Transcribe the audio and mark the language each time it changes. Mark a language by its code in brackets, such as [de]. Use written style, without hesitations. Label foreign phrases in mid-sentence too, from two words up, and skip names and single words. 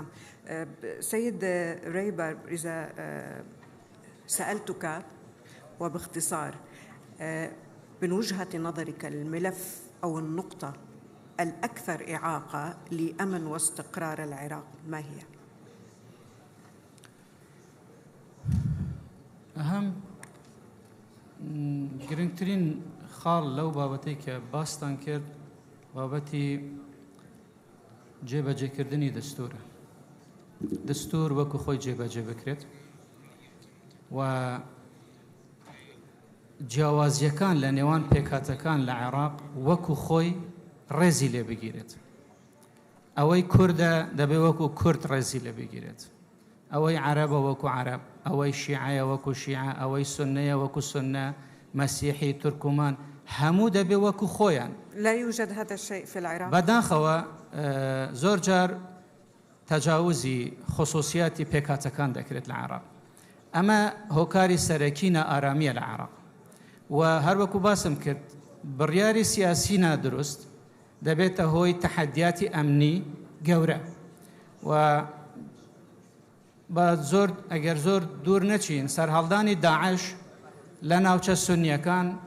[ar] سيد ريبر، إذا سألتك وباختصار، من وجهة نظرك الملف أو النقطة الأكثر إعاقة لأمن واستقرار العراق ما هي؟ [ckb] أهم گرنگترین خاڵ لەو بابەتەی کە باستان کرد بابەتی جێبەجێکردنی دەستورە. دەستور وەکو خۆی جێبەجێ بکرێت و جیاوازیەکان لە نێوان پێکهاتەکان لە عێراق وەکو خۆی ڕێزی لێ بگیرێت. ئەوەی کوردە دەبێ وەکو کورد ڕێزی لێ بگیرێت، ئەوەی عەرەبە وەکو عەرەب، ئەوەی شیعەیە وەکو شیعە، ئەوەی سوننەیە وەکو سوننە، مەسیحی، تورکمان، هەموو دەبێ وەکو خۆیان. [ar] لا يوجد هذا الشيء في العراق. [ckb] بەداخەوە زۆر جار تەجاوزی خصوصیاتی پێکهاتەکان دەکرێت لە عێراق. ئەمە هۆکاری سەرەکی نائارامیە لە عێراق و هەروەکو باسم کرد بڕیاری سیاسی نادروست دەبێتە هۆی تەحەدیاتی ئەمنی گەورە و بە زۆر ئەگەر زۆر دوور نەچین سەرهەڵدانی داعش لە ناوچە سونیەکان